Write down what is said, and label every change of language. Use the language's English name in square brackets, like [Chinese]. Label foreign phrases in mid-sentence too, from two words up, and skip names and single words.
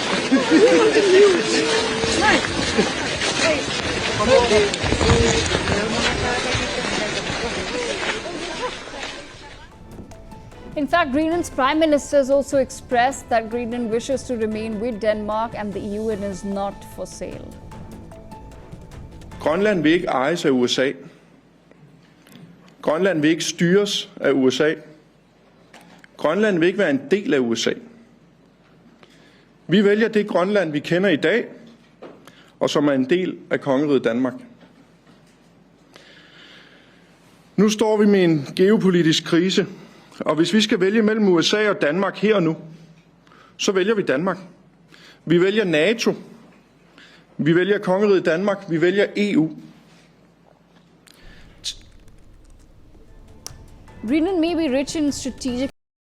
[English] In fact, Greenland's Prime Minister has also expressed that Greenland wishes to remain with Denmark and the EU and is not for sale. [Danish] Grønland vil ikke ejes af USA. Grønland vil ikke styres af USA. Grønland vil ikke være en del af USA. Vi vælger det Grønland, vi kender i dag, og som er en del af kongeriget Danmark. Nu står vi med en geopolitisk krise, og hvis vi skal vælge mellem USA og Danmark her og nu, så vælger vi Danmark. Vi vælger NATO. Vi vælger kongeriget Danmark. Vi vælger EU. [English] Greenland may be rich in strategic